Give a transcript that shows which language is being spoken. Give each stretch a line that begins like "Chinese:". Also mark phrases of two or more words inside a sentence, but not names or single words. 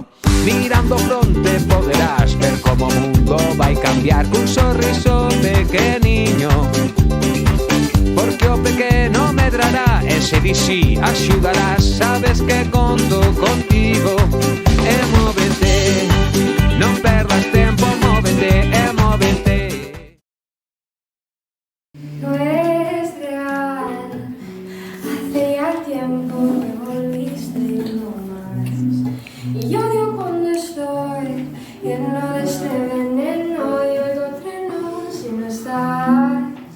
Galician: Mirando fronte poderás ver como o mundo vai cambiar cun sorriso pequeniño. Porque o pequeno medrará, e se di sí, axudarás, sabes que conto contigo. E móvete, non perdas tempo, móvete, e móvete.
Spanish: No eres real, hace ya tiempo que volviste y no más. Y yo odio cuando estoy lleno de este veneno y oigo truenos y no estás.